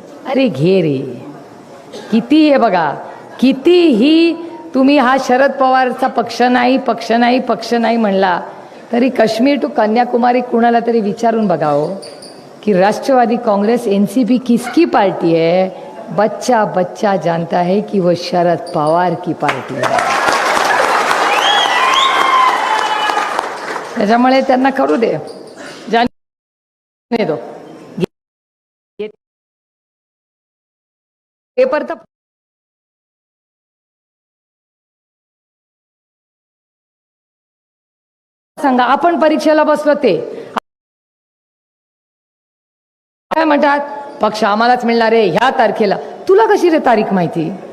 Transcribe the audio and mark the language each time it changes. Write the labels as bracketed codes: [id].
[mr] अरे घे रे, किती हे बघा, कितीही तुम्ही हा शरद पवारचा पक्ष नाही म्हणला तरी काश्मीर टू कन्याकुमारी कुणाला तरी विचारून बघाओ [hi] कि राष्ट्रवादी कांग्रेस एनसीपी किसकी पार्टी है? बच्चा बच्चा जानता है कि वो शरद पवार की पार्टी है. [mr] त्याच्यामुळे त्यांना करू दे, [hi] जाने दो. [mr] पेपर तर सांगा, आपण परीक्षेला बसलो ते काय म्हणतात, पक्ष आम्हालाच मिळणार आहे ह्या तारखेला. तुला कशी रे तारीख माहिती?